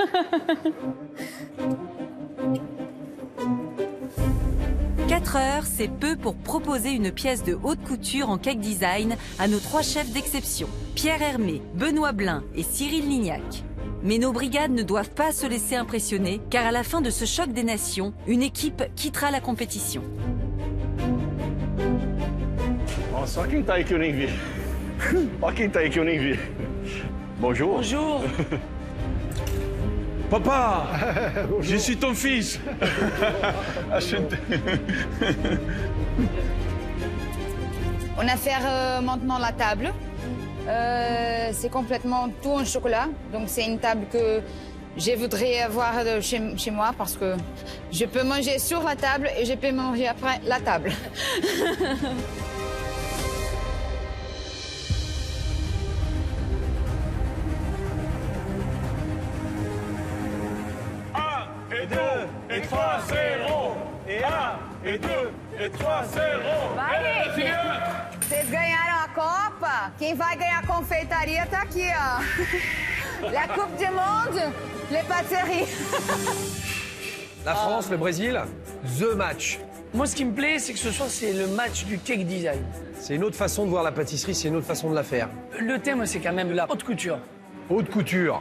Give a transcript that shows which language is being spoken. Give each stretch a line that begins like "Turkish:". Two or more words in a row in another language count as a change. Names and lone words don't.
French: Quatre heures, c'est peu pour proposer une pièce de haute couture en cake design à nos 3 chefs d'exception, Pierre Hermé, Benoît Blin et Cyril Lignac. Mais nos brigades ne doivent pas se laisser impressionner, car à la fin de ce choc des nations, une équipe quittera la compétition.
Portuguese: Ó, só quem tá aí que eu nem vi. Ó quem tá aí que eu nem vi.
French: Bonjour. Bonjour. Papa, je suis ton fils. On va faire maintenant la table. C'est complètement tout en chocolat. Donc, c'est une table que je voudrais avoir chez moi parce que je peux manger sur la table et je peux manger après la table. Et 2, et 3, 0. Et 1, et 2, et 3, 0.
Portuguese: Vai, vocês ganharam a Copa? Quem vai ganhar a confeitaria tá aqui, ó.
French: La Coupe du Monde, les pâtisseries. La France, le Brésil,
English: the match.
French: Moi, ce qui me plaît, c'est que ce soir, c'est le match du cake design. C'est une autre façon de voir la pâtisserie, c'est une autre façon de la faire. Le thème, c'est quand même la haute couture. Haute couture.